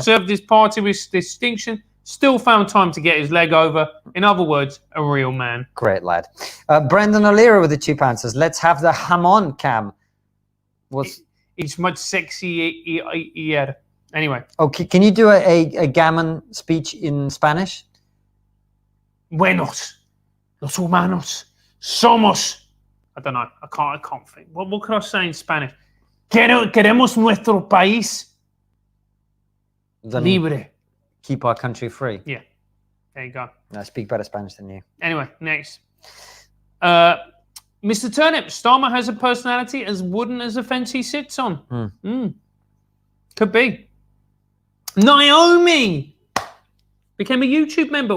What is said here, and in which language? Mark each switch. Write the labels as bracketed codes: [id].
[en] Served his party with distinction. Still found time to get his leg over. In other words, a real man. Great lad. Brendan O'Leary with the £2 says, let's have the hamon cam. It's much sexier. Anyway. Okay, can you do a gammon speech in Spanish? [es] Buenos, los humanos, somos. [en] I don't know. I can't think. What could I say in Spanish? [es] Queremos nuestro país libre. [en] Keep our country free. Yeah. There you go. I speak better Spanish than you. Anyway, next. Mr. Turnip, Starmer has a personality as wooden as a fence he sits on. Could be. Naomi became a YouTube member.